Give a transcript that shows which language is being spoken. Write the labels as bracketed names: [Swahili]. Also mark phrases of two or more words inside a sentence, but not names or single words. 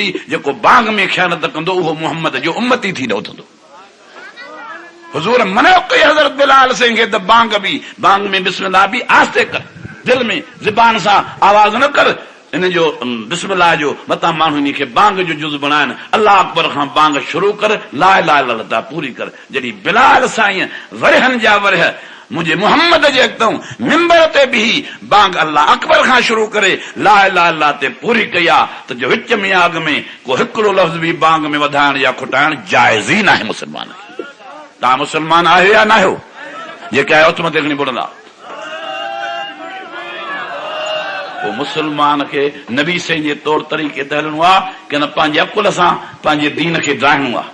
[Sindhi] जेको बांग में ख़यानत कंदो उहो मुहम्मद जो उम्मती थी न उथंदो। हुज़ूर मनो कई हज़रत बिलाल साईं खे त बांग में बिस्मिल्लाह बि आस्ते कर, दिल में ज़बान सां आवाज़ न कर। इन जो बिस्मिल्लाह जो मता माण्हू इन खे बांग जो जुज़ बणाइनि। [Arabic] الله أكبر [Sindhi] खां बांग शुरू कर, [Arabic] لا إله إلا الله [Sindhi] पूरी कर। जॾहिं बिलाल साईं वरहनि जा वरह मुंहिंजे मुहम्मद जे अॻितो मिंबर ते बीही बांग [Arabic] الله أكبر [Sindhi] खां शुरू करे [Arabic] لا إله إلا الله [Sindhi] ते पूरी कई आहे त जो विच में अॻ में को हिकिड़ो लफ़्ज़ बि बांग में वधाइण या खुटाइण जाइज़ ई नाहे मुस्लमान खे। तव्हां मुस्लमान आहियो या न आहियो? जेके आहियो हथ मथे खणी ॿुधंदा। पोइ मुस्लमान खे नबी साईं जे तौर तरीक़े ते हलणो आहे कि न पंहिंजे अकुल सां पंहिंजे दीन खे ड्राहिणो आहे।